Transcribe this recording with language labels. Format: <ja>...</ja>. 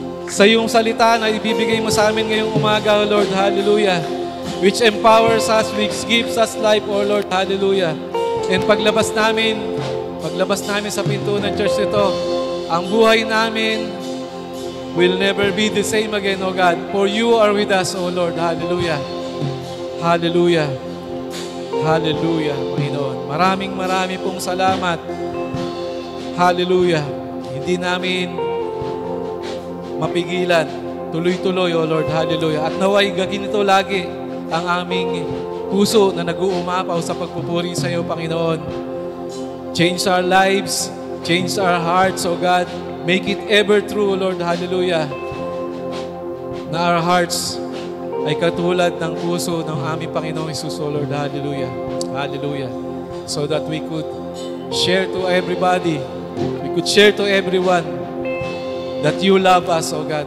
<tl>Sa iyong salita na ibibigay mo sa amin ngayong umaga, O Lord. Hallelujah.</tl> <en>Which empowers us, which gives us life, O Lord.</en> <tl>Hallelujah. And paglabas namin sa pinto ng church nito, ang buhay namin will never be the same again, O God.</tl> <en>For you are with us, O Lord. Hallelujah. Hallelujah. Hallelujah, Panginoon.</en> <tl>Maraming pong salamat. Hallelujah. Hindi namin mapigilan. Tuloy-tuloy, O Lord. Hallelujah. At naway ganito lagi ang aming puso na nag-uumapaw sa pagpupuri sa iyo, Panginoon.</tl> <en>Change our lives. Change our hearts, O God. Make it ever true, O Lord. Hallelujah.</en> <tl>Na our hearts ay katulad ng puso ng aming Panginoong Hesus, O Lord. Hallelujah. Hallelujah.</tl> <en>So that we could share to everybody, we could share to everyone that you love us, O God.</en>